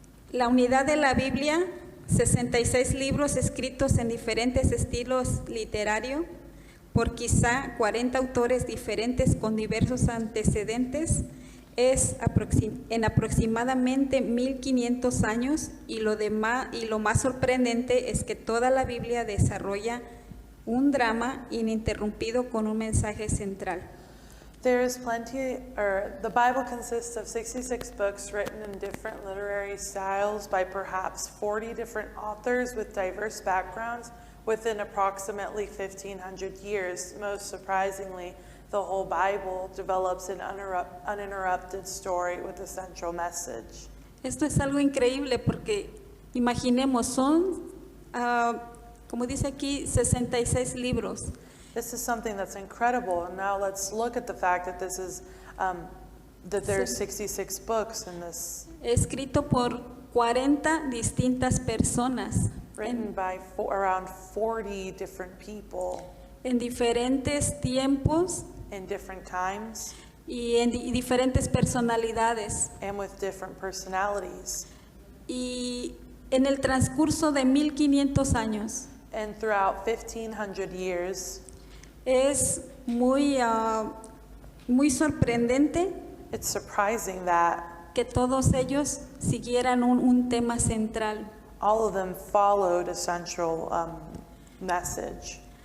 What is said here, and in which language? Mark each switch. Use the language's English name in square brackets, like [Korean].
[Spanish] La unidad de la Biblia, 66 libros escritos en diferentes estilos literarios, por quizá 40 autores diferentes con diversos antecedentes, es en aproximadamente 1500 años, y lo más sorprendente es que toda la Biblia desarrolla un drama ininterrumpido con un mensaje central. [English] The Bible consists of 66 books written in different literary styles by perhaps 40 different authors with diverse backgrounds within approximately 1,500 years. Most surprisingly, the whole Bible develops an uninterrupted story with a central message. [Spanish] Esto es algo increíble porque imaginemos, son, como dice aquí, 66 libros. [English] This is something that's incredible, and now let's look at the fact that this is that there are 66 books in this, [Spanish] Escrito por 40 distintas personas [English] written by around 40 different people [Spanish] en diferentes tiempos [English] in different times [Spanish] y en diferentes personalidades. [English] and with different personalities. [Spanish] Y en el transcurso de 1500 años [English] And throughout 1,500 years, [Spanish] es muy sorprendente [English] it's surprising that [Spanish] que todos ellos siguieran un tema central. [English] all of them followed a central message.